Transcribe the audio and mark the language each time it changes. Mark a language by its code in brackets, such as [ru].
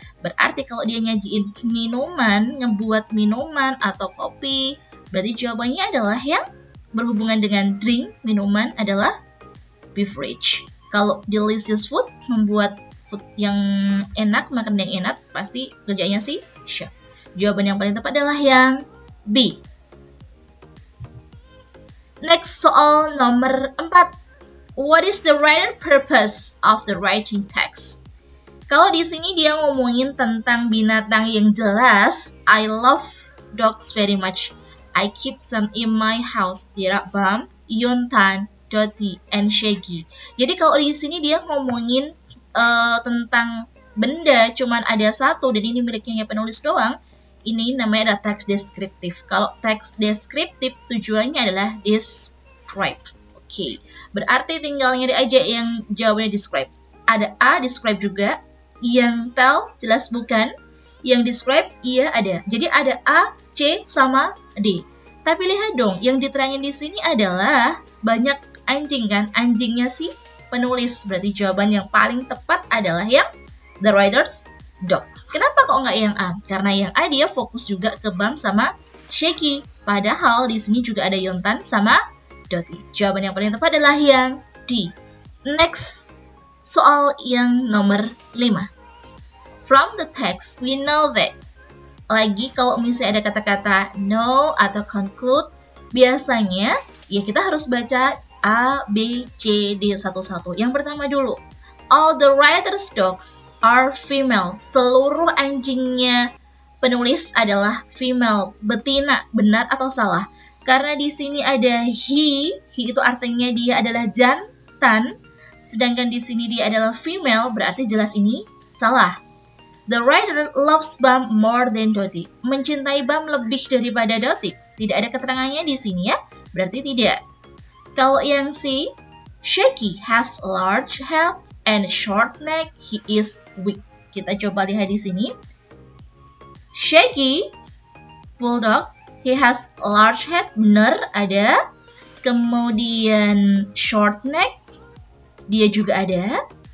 [id] Berarti kalau dia nyajiin minuman, ngebuat minuman atau kopi, berarti jawabannya adalah yang berhubungan dengan drink, minuman adalah beverage. Kalau delicious food, membuat food yang enak, makan yang enak, pasti kerjanya sih chef. Jawaban yang paling tepat adalah yang B. Next, soal nomor 4. [en] What is the writer purpose of the writing text? [id] Kalau di sini dia ngomongin tentang binatang yang jelas. [en] I love dogs very much. I keep some in my house. Dirabam, Yontan, Dotty, and Shaggy. [id] Jadi kalau di sini dia ngomongin tentang benda cuman ada satu dan ini miliknya penulis doang. Ini namanya adalah teks deskriptif. Kalau teks deskriptif tujuannya adalah describe. Oke. Berarti tinggal nyari aja yang jawabannya describe. Ada A, describe juga. Yang tell, jelas bukan. Yang describe, iya ada. Jadi ada A, C, sama D. Tapi lihat dong, yang diterangin di sini adalah banyak anjing kan? Anjingnya si penulis. Berarti jawaban yang paling tepat adalah yang [en] the writer's dog. [id] Kenapa kok nggak yang A? Karena yang A dia fokus juga ke Bam sama Shaggy. Padahal di sini juga ada Yontan sama Dotty. Jawaban yang paling tepat adalah yang D. Next, soal yang nomor 5. [en] From the text, we know that. [id] Lagi kalau misalnya ada kata-kata know atau conclude, biasanya ya kita harus baca A, B, C, D satu-satu. Yang pertama dulu. [en] All the writer's dogs are female. [id] Seluruh anjingnya penulis adalah female, betina. Benar atau salah? Karena di sini ada he itu artinya dia adalah jantan. Sedangkan di sini dia adalah female, berarti jelas ini salah. [en] The writer loves Bam more than Dotty. [id] Mencintai Bam lebih daripada Dotty. Tidak ada keterangannya di sini ya, berarti tidak. Kalau yang C, [en] Shaggy has large head and short neck, he is weak. [id] Kita coba lihat di sini. Shaggy, bulldog, [en] he has large head, [id] benar ada. Kemudian short neck, dia juga ada.